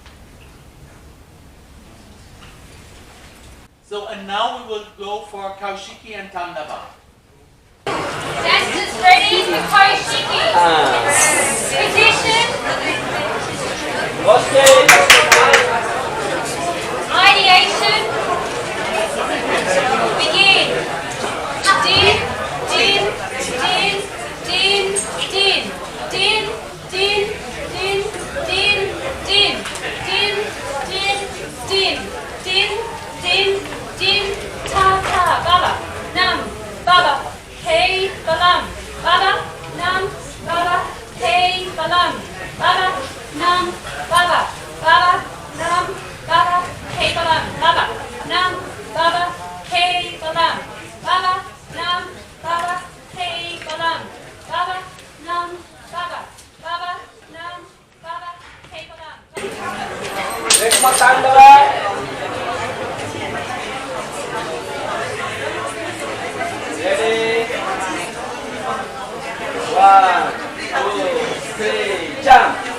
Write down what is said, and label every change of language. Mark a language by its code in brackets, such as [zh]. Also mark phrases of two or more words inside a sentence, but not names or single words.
[en] So, and now we will go for Kaushiki and Tandava. Dancers ready for Kaushiki. Position. Ideation. Begin. Din, din, din, din, din, din, din, din, din, din, din, din, din, din, din, din, ta ta, baba, nam, baba, hey, balam, baba, nam, baba, hey, balam, baba, nam, baba, baba, nam, baba, hey, balam, baba, nam, baba, hey, balam, baba, nam, baba, hey, balam, baba, nam, baba, baba, nam, baba, hey, balam. Next one, Tandava. Ready? 1, 2, 3, jump.